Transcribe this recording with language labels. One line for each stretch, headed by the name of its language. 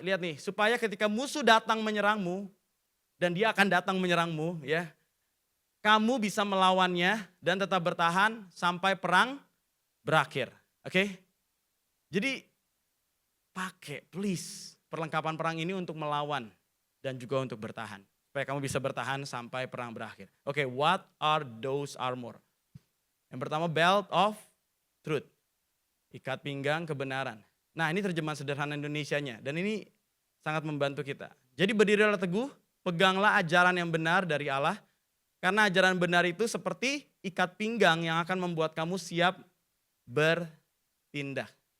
Indonesian: Lihat nih, supaya ketika musuh datang menyerangmu, dan dia akan datang menyerangmu ya, kamu bisa melawannya dan tetap bertahan sampai perang berakhir. Oke? Jadi pakai please perlengkapan perang ini untuk melawan dan juga untuk bertahan. Supaya kamu bisa bertahan sampai perang berakhir.
English: Oke, what are those armor?
Indonesian: Yang pertama
English: belt of truth.
Indonesian: Ikat pinggang kebenaran. Nah ini terjemahan sederhana Indonesianya dan ini sangat membantu kita. Jadi berdirilah teguh, peganglah ajaran yang benar dari Allah. Karena ajaran benar itu seperti ikat pinggang yang akan membuat kamu siap bertindak.